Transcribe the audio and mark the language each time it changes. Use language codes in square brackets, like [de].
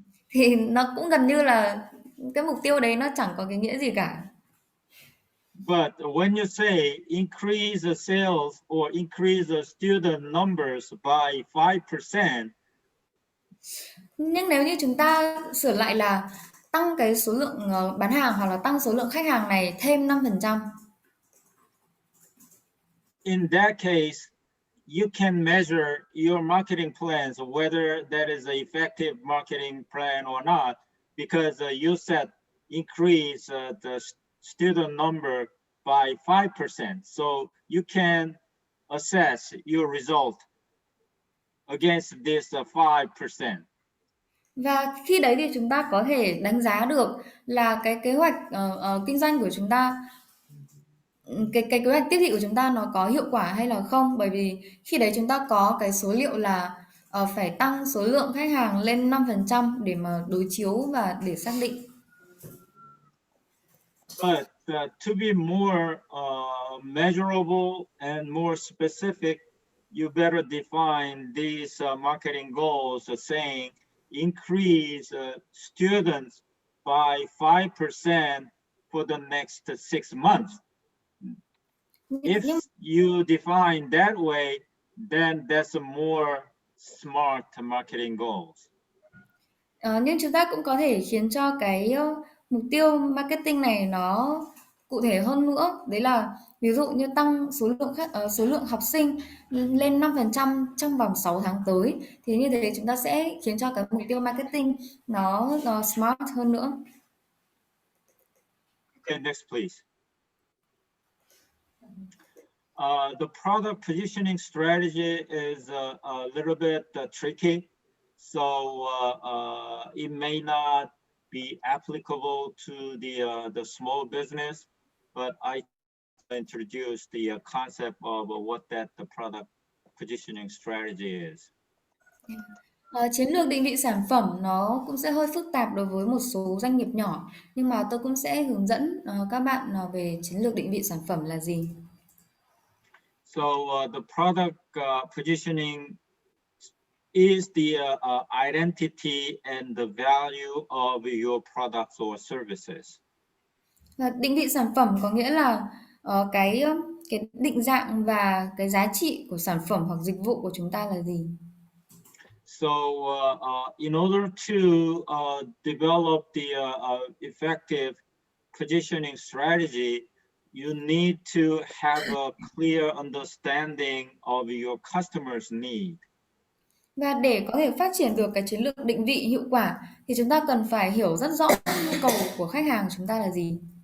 [vi] Thì nó cũng gần như là cái mục tiêu đấy nó chẳng có cái nghĩa gì cả. [en] But when you say increase the sales or increase the student numbers by 5%, [vi] nhưng nếu như chúng ta sửa lại là tăng cái số lượng bán hàng hoặc là tăng số lượng khách hàng này thêm 5%. [en] In that case, you can measure your marketing plans, whether that is an effective marketing plan or not, because you said increase the student number by 5%. So you can assess your result against this 5%. [vi] Và khi đấy thì chúng ta có thể đánh giá được là cái kế hoạch kinh doanh của chúng ta, cái kế hoạch tiếp thị của chúng ta nó có hiệu quả hay là không. Bởi vì khi đấy chúng ta có cái số liệu là phải tăng số lượng khách hàng lên 5% để mà đối chiếu và để xác định. [en] But to be more measurable and more specific, you better define these marketing goals saying increase students by 5% for the next 6 months. If [vi] Nhưng [en] you define that way, then that's a more smart marketing goals. [vi] nhưng chúng ta cũng có thể khiến cho cái mục tiêu marketing này nó cụ thể hơn nữa. Đấy là ví dụ như tăng số lượng học sinh lên 5% trong vòng 6 tháng tới. Thì như thế chúng ta sẽ khiến cho cái mục tiêu marketing nó smart hơn nữa. [en] Okay, next please. The product positioning strategy is a little bit tricky, so it may not be applicable to the small business, but I introduce the concept of what the product positioning strategy is. [vi] Chiến lược định vị sản phẩm nó cũng sẽ hơi phức tạp đối với một số doanh nghiệp nhỏ, nhưng mà tôi cũng sẽ hướng dẫn các bạn về chiến lược định vị sản phẩm là gì. [en] So the product positioning is the identity and the value of your products or services. [vi] Và định vị sản phẩm có nghĩa là cái định dạng và cái giá trị của sản phẩm hoặc dịch vụ của chúng ta là gì. [en] So in order to develop the effective positioning strategy, you need to have a clear understanding of your customer's need. [vi] Và để có thể phát triển được cái chiến lược định vị hiệu quả thì chúng ta cần phải hiểu rất rõ nhu cầu của khách hàng của chúng ta là gì.